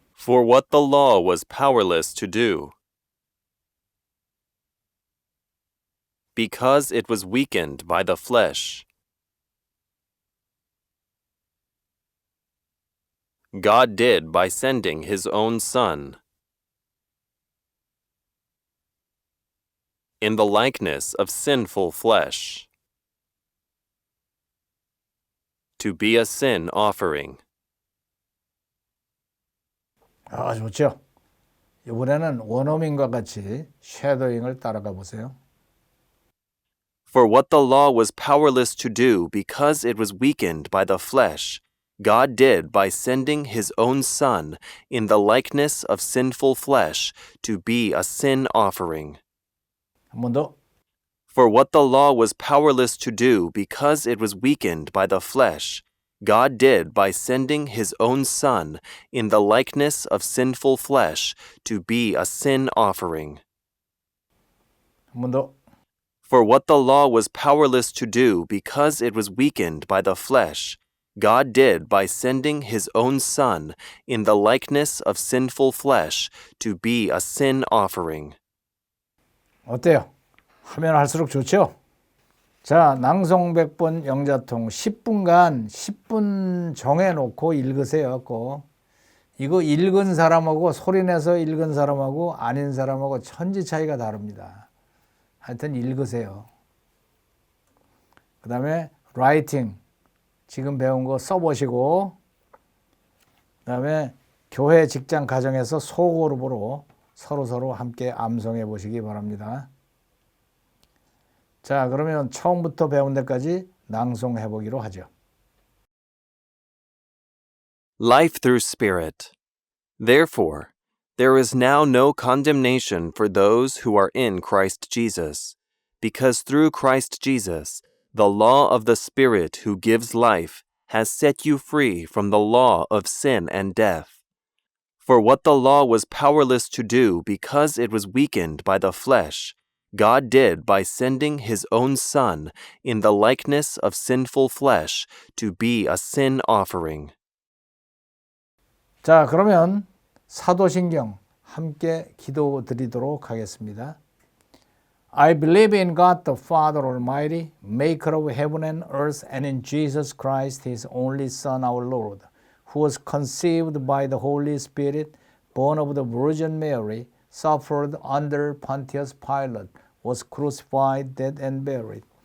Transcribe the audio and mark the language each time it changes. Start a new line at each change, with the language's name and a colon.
English: For what the law was powerless to do because it was weakened by the flesh, God did by sending his own Son in the likeness of sinful flesh to be a sin offering.
Korean: 좋죠. 이번에는 원어민과 같이 쉐도잉을 따라가 보세요.
English: For what the law was powerless to do because it was weakened by the flesh, God did by sending his own Son in the likeness of sinful flesh to be a sin offering.
Korean: 한 번 더.
English: For what the law was powerless to do because it was weakened by the flesh, God did by sending his own Son in the likeness of sinful flesh to be a sin offering.
Korean: 한 번 더.
English: For what the law was powerless to do because it was weakened by the flesh, God did by sending his own Son in the likeness of sinful flesh to be a sin offering.
Korean: 어때요? 하면 할수록 좋죠? 자, 낭송 100번 영자통 10분간 10분 정해놓고 읽으세요. 꼭. 이거 읽은 사람하고 소리내서 읽은 사람하고 아닌 사람하고 천지 차이가 다릅니다. 하여튼 읽으세요. 그 다음에 라이팅 지금 배운 거 써보시고 그 다음에 교회 직장 가정에서 소그룹으로 서로 함께 암송해 보시기 바랍니다. 자, 그러면 처음부터 배운 데까지 낭송해 보기로 하죠.
English: Life through Spirit. Therefore, there is now no condemnation for those who are in Christ Jesus, because through Christ Jesus, the law of the Spirit who gives life has set you free from the law of sin and death. For what the law was powerless to do because it was weakened by the flesh, God did by sending his own Son in the likeness of sinful flesh to be a sin offering.
Korean: 자, 그러면 사도신경 함께 기도 드리도록 하겠습니다.
English: I believe in God the Father Almighty, maker of heaven and earth, and in Jesus Christ, his only Son, our Lord, who was conceived by the Holy Spirit, born of the Virgin Mary, suffered under Pontius Pilate, was crucified, dead, and buried.